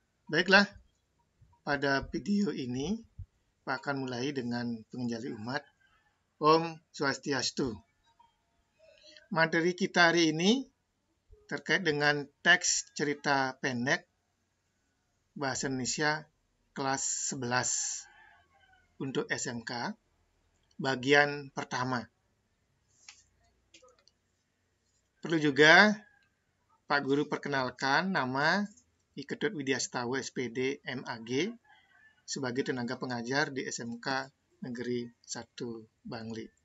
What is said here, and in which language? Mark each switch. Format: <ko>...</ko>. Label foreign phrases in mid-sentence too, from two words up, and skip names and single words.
<id>Baiklah, pada video ini Pak akan mulai dengan pengenjali umat.</id> <sa>Om Swastiastu.</sa> <id>Materi kita hari ini terkait dengan teks cerita pendek Bahasa Indonesia kelas 11 untuk SMK, bagian pertama. Perlu juga Pak Guru perkenalkan nama I Ketut Widya Setawa SPD MAG sebagai tenaga pengajar di SMK Negeri 1 Bangli.</id>